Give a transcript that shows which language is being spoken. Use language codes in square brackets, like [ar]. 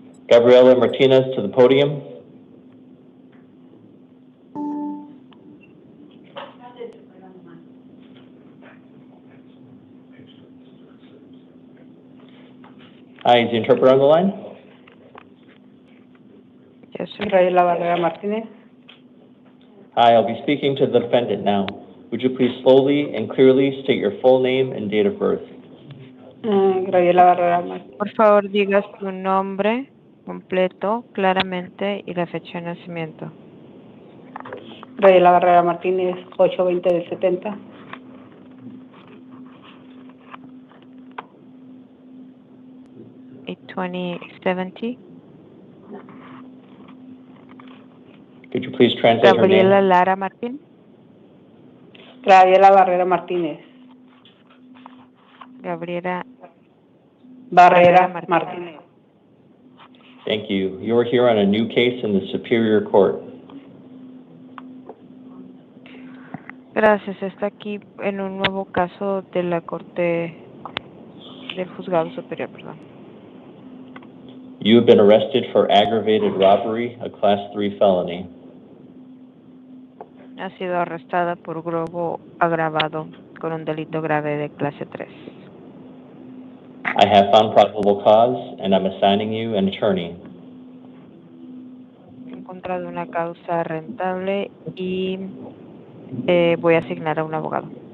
[en] Gabriela Martinez to the podium. Hi, is the interpreter on the line? [es] Yo soy Raela Barrera Martínez. [en] Hi, I'll be speaking to the defendant now. Would you please slowly and clearly state your full name and date of birth? [es] Raela Barrera Martínez. Por favor, diga su nombre completo, claramente, y la fecha de nacimiento. Raela Barrera Martínez, 8/20 del 70. [en] Could you please translate her Gabriela name? [es] Lara Martín. Raela Barrera Martínez. Gabriela Barrera Martínez. [en] Thank you. You are here on a new case in the Superior Court. [es] Gracias. Está aquí en un nuevo caso de la Corte del Juzgado Superior, perdón. [en] You have been arrested for aggravated robbery, a Class 3 felony. [es] Ha sido arrestada por robo agravado con un delito grave de clase 3. [en] I have found probable cause, and I'm assigning you an attorney. [es] He encontrado una causa rentable y voy a asignar a un abogado.